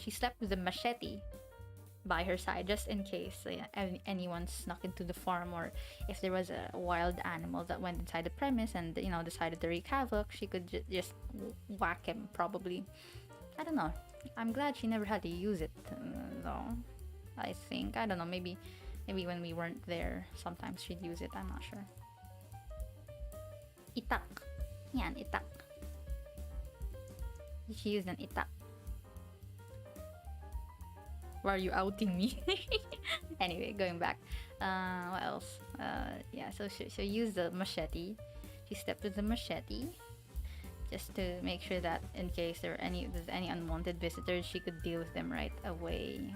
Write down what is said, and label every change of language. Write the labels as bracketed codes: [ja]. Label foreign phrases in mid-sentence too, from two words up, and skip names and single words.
[en] She slept with a machete by her side, just in case anyone snuck into the farm, or if there was a wild animal that went inside the premise and decided to wreak havoc, she could just whack him. Probably, I don't know. I'm glad she never had to use it though. I think, I don't know, maybe when we weren't there sometimes she'd use it. I'm not sure. [tl] Itak. Yan, itak. [en] She used an itak. Why are you outing me? Anyway, going back. What else? Yeah, so she used the machete. She stepped with the machete just to make sure that in case there's any unwanted visitors, she could deal with them right away.